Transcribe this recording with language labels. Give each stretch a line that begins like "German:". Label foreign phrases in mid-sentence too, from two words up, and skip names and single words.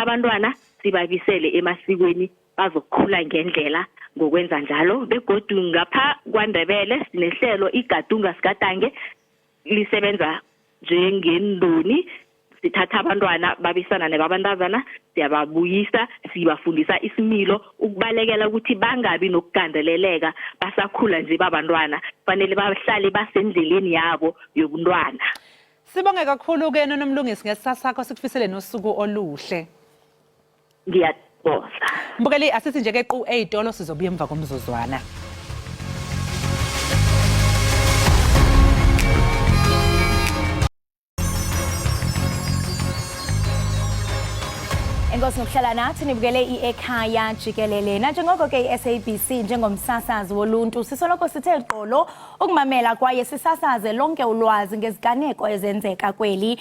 South Ndebele: abantwana sibabisele emasikweni bazokhula ngendlela ngokwenza njalo begodu ngapha kwaNdebele sinehlelo igadunga sikatange lisebenza njengendoni sithatha abantwana babisana nebabantazana siyababuyisa sibafundisa isimilo ukubalekela ukuthi bangabi nokugandeleleka basakhula nje babantwana fanele bahlale basendleleni yabo yobuntwana. Sibonge kakhulu ke nomlungisi ngesasa sakho sikufisele nosuku oluhle. Ngiyathokoza.
Xhosa: Mbukeli asithi nje ke qhu ezitolo sizobuya emva komzuzwana. Enkosi ngokuhlala nathi nibukele Ekhaya Jikelele. Nanjengoko ke SABC njengomsasazi woluntu sisoloko sithe qolo ukumamela kwaye sisasaze lonke ulwazi ngeziganeko ezenzeka kweli.